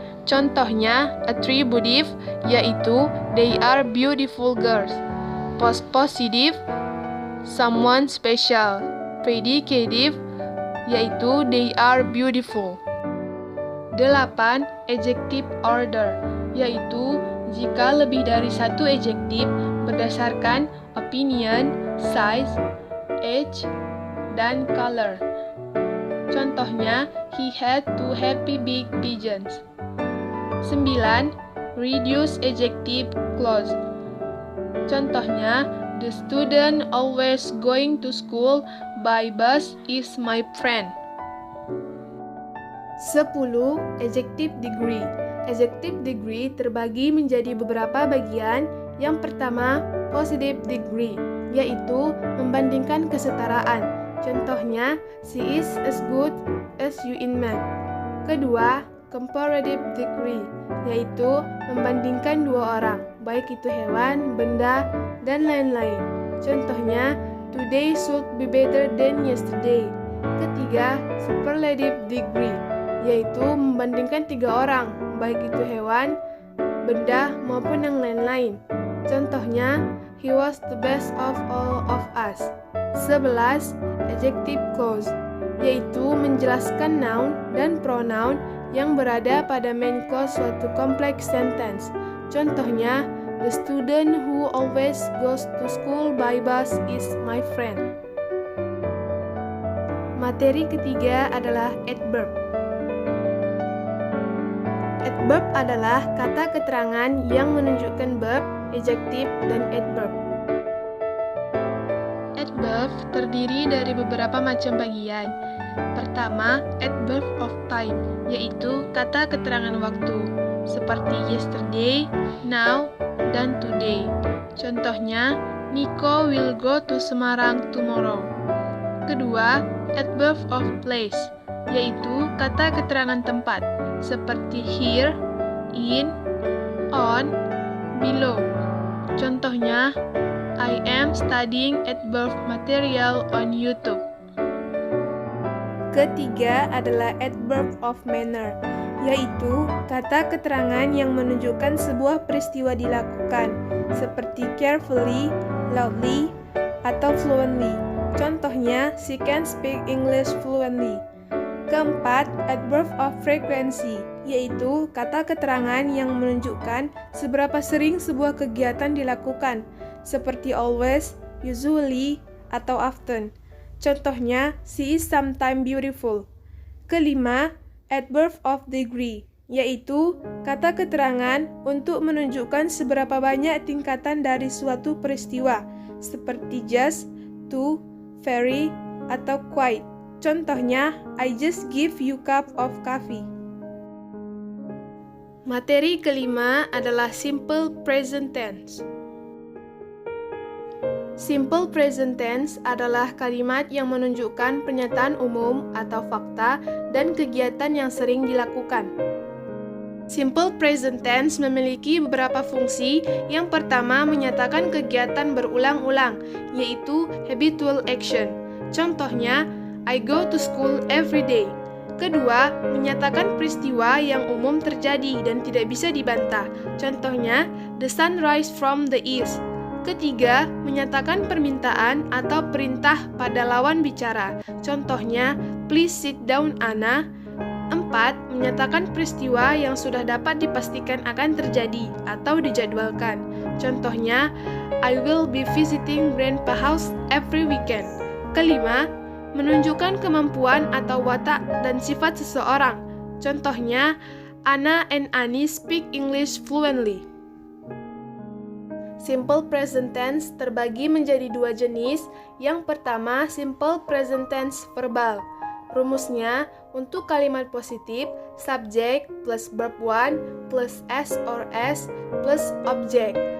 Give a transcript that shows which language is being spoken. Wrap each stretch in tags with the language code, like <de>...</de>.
<id>Contohnya,</id> <en>attributive</en> <id>yaitu</id> <en>they are beautiful girls. Postpositive, someone special. Predicative</en> <id>yaitu</id> <en>they are beautiful. 8.</en> <id>Adjective order, yaitu jika lebih dari satu adjektif berdasarkan opinion, size, age, dan color. Contohnya,</id> <en>he had two happy big pigeons. 9. reduce adjective clause.</en> <id>Contohnya,</id> <en>the student always going to school by bus is my friend. 10. Adjective degree.</en> <id>Adjective degree terbagi menjadi beberapa bagian. Yang pertama, positive degree, yaitu membandingkan kesetaraan. Contohnya,</id> <en>she is as good as you in math.</en> <id>Kedua, comparative degree, yaitu membandingkan dua orang, baik itu hewan, benda, dan lain-lain. Contohnya,</id> <en>today should be better than yesterday.</en> <id>Ketiga, superlative degree, yaitu membandingkan tiga orang, baik itu hewan, benda, maupun yang lain-lain. Contohnya,</id> <en>he was the best of all of us.</en> <id>11. Adjective clause, yaitu menjelaskan noun dan pronoun yang berada pada main clause suatu kompleks sentence. Contohnya,</id> <en>the student who always goes to school by bus is my friend.</en> <id>Materi ketiga adalah adverb. Adverb adalah kata keterangan yang menunjukkan verb, adjektif, dan adverb. Adverb terdiri dari beberapa macam bagian. Pertama, adverb of time, yaitu kata keterangan waktu, seperti yesterday, now, dan today. Contohnya,</id> <en>Nico will go to Semarang tomorrow.</en> <id>Kedua, adverb of place, yaitu kata keterangan tempat, seperti here, in, on, below. Contohnya,</id> <en>I am studying adverb material on YouTube.</en> <id>Ketiga adalah adverb of manner, yaitu kata keterangan yang menunjukkan sebuah peristiwa dilakukan, seperti carefully, loudly, atau fluently. Contohnya,</id> <en>she can speak English fluently.</en> <id>Keempat, adverb of frequency, yaitu kata keterangan yang menunjukkan seberapa sering sebuah kegiatan dilakukan, seperti always, usually, atau often. Contohnya,</id> <en>she is sometimes beautiful.</en> <id>Kelima, adverb of degree, yaitu kata keterangan untuk menunjukkan seberapa banyak tingkatan dari suatu peristiwa, seperti just, to, very, atau quite. Contohnya,</id> <en>I just give you cup of coffee.</en> <id>Materi kelima adalah simple present tense. Simple present tense adalah kalimat yang menunjukkan pernyataan umum atau fakta dan kegiatan yang sering dilakukan. Simple present tense memiliki beberapa fungsi. Yang pertama, menyatakan kegiatan berulang-ulang, yaitu habitual action. Contohnya,</id> <en>I go to school every day.</en> <id>Kedua, menyatakan peristiwa yang umum terjadi dan tidak bisa dibantah. Contohnya,</id> <en>the sun rise from the east.</en> <id>Ketiga, menyatakan permintaan atau perintah pada lawan bicara. Contohnya,</id> <en>please sit down, Anna. 4.</en> <id>Menyatakan peristiwa yang sudah dapat dipastikan akan terjadi atau dijadwalkan. Contohnya,</id> <en>I will be visiting grandpa house every weekend.</en> <id>Kelima, menunjukkan kemampuan atau watak dan sifat seseorang. Contohnya,</id> <en>Anna and Annie speak English fluently.</en> <id>Simple present tense terbagi menjadi dua jenis. Yang pertama, simple present tense verbal. Rumusnya, untuk kalimat positif, subject plus verb 1 plus s or s plus object.</id>